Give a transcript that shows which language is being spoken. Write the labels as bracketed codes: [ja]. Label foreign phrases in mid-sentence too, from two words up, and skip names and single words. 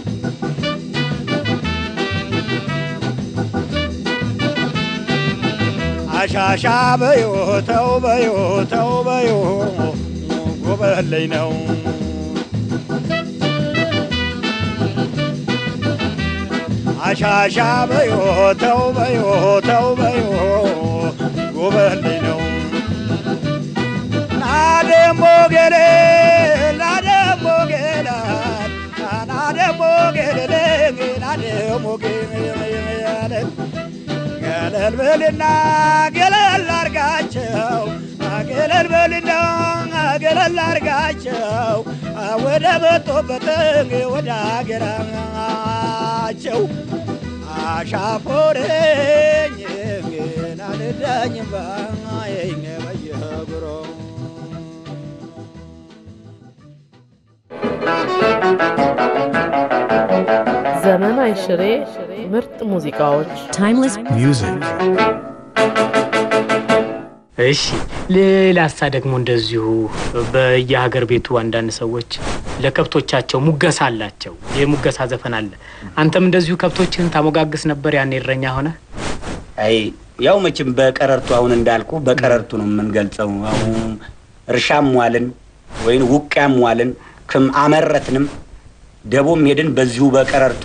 [am] አሻሻ በዮ ተው በዮ ጉበልኝ ነው አሻሻ በዮ ተው በዮ ጎበለኝ ነው ናደሞ ገለ ናደሞ ገለ ናደሞ ገለ ናደሞ ገለ ገለል በልና ገለል አርጋቸው ገለል በልና ገለል አርጋቸው ወደ መጡበት ወደ አገራቸው አሻፎረኝ ናልዳኝ ባይኝ በየግሮ ዘመን አይሽሬ ምርጥ ሙዚቃዎች [en] timeless music [am] እሺ ሌላሳ ደግሞ እንደዚሁ በየሀገር ቤቱ አንዳንድ ሰዎች ለከብቶቻቸው ሙገሳ አላቸው የሙገሳ ዘፈን አለ አንተም እንደዚሁ ከብቶችን ታሞጋግስ ነበር ያን እረኛ ሆነ አይ ያው መቼም በቀረርቱ አሁን እንዳልኩ በቀረርቱ ነው የምንገልጸው አሁን እርሻም ዋልን ወይን ውቅያም ዋልን ከም አመረትንም ደቦም ሄድን በዚሁ በቀረርቱ